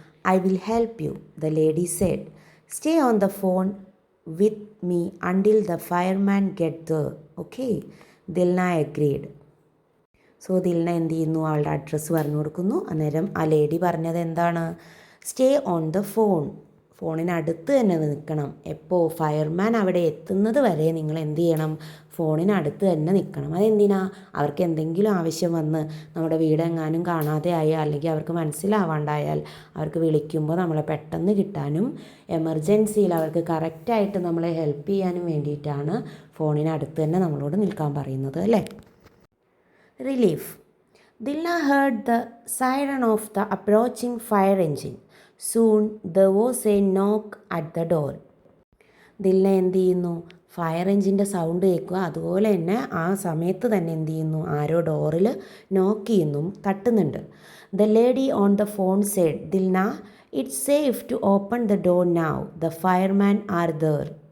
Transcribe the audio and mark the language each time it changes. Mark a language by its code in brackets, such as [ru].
[en] I will help you, the lady said. Stay on the phone with me until the fireman get there. Okay? Dilna agreed. [ml] So Dilna എന്ത് ചെയ്യുന്നു, അവളുടെ address പറഞ്ഞു കൊടുക്കുന്നു. അന്നേരം ആ lady പറഞ്ഞത് എന്താണ്, [en] stay on the phone, [ml] ഫോണിനടുത്ത് തന്നെ നിൽക്കണം. എപ്പോൾ ഫയർമാൻ അവിടെ എത്തുന്നത് വരെ നിങ്ങൾ എന്ത് ചെയ്യണം, ഫോണിനടുത്ത് തന്നെ നിൽക്കണം. അതെന്തിനാ, അവർക്ക് എന്തെങ്കിലും ആവശ്യം വന്ന് നമ്മുടെ വീടെങ്ങാനും കാണാതെ ആയാൽ അല്ലെങ്കിൽ അവർക്ക് മനസ്സിലാവാണ്ടായാൽ അവർക്ക് വിളിക്കുമ്പോൾ നമ്മളെ പെട്ടെന്ന് കിട്ടാനും എമർജൻസിയിൽ അവർക്ക് കറക്റ്റായിട്ട് നമ്മളെ ഹെൽപ്പ് ചെയ്യാനും വേണ്ടിയിട്ടാണ് ഫോണിനടുത്ത് തന്നെ നമ്മളോട് നിൽക്കാൻ പറയുന്നത് അല്ലേ. [en] Relief. Dilna heard the siren of the approaching fire engine. Soon there was a knock at the door. [ml] Dilna എന്ത് ചെയ്യുന്നു, ഫയർ എഞ്ചിൻ്റെ സൗണ്ട് കേൾക്കുക, അതുപോലെ തന്നെ ആ സമയത്ത് തന്നെ എന്ത് ചെയ്യുന്നു, ആരോ ഡോറിൽ നോക്ക് ചെയ്യുന്നു, തട്ടുന്നുണ്ട്. [en] The lady on the phone said, Dilna, it's safe to open the door now, the fireman are there.